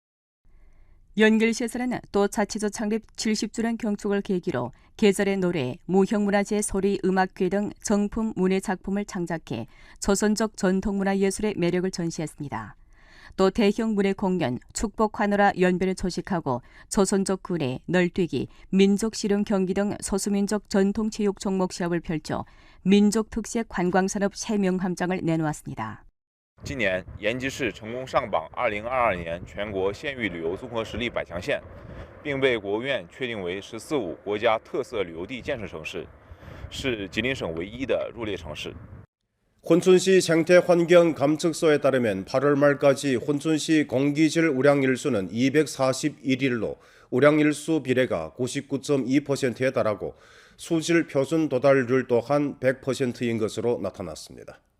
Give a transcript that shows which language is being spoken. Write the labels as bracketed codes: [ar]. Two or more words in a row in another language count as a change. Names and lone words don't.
[ko] 연길시에서는 또 자치조 창립 70주년 경축을 계기로 계절의 노래, 무형문화재 소리 음악회 등 정품 문예 작품을 창작해 조선족 전통문화 예술의 매력을 전시했습니다. 또 대형 문예 공연, 축복환호라 연변을 조직하고 조선족 구례, 널뛰기, 민족 씨름 경기 등 소수민족 전통체육 종목 시합을 펼쳐 민족 특색 관광산업 새 명함장을 내놓았습니다. [zh] 今年延吉市成功上榜2022年全国县域旅游综合实力100强县，并被国务院确定为“十四五”国家特色旅游地建设城市，是吉林省唯一的入列城市。 [ko] 혼춘시 생태환경감측소에 따르면 8월 말까지 혼춘시 공기질 우량일수는 241일로 우량일수 비례가 99.2%에 달하고 수질 표준 도달률 또한 100%인 것으로 나타났습니다.